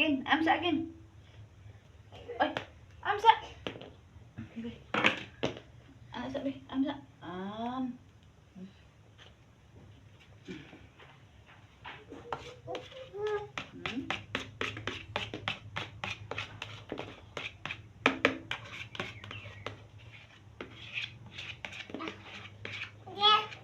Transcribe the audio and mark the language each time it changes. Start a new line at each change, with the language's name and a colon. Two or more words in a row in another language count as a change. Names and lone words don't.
Filipino: Amsa again. Oy, amsa. Be. Ano sabi? Amsa. Hmm? Yes.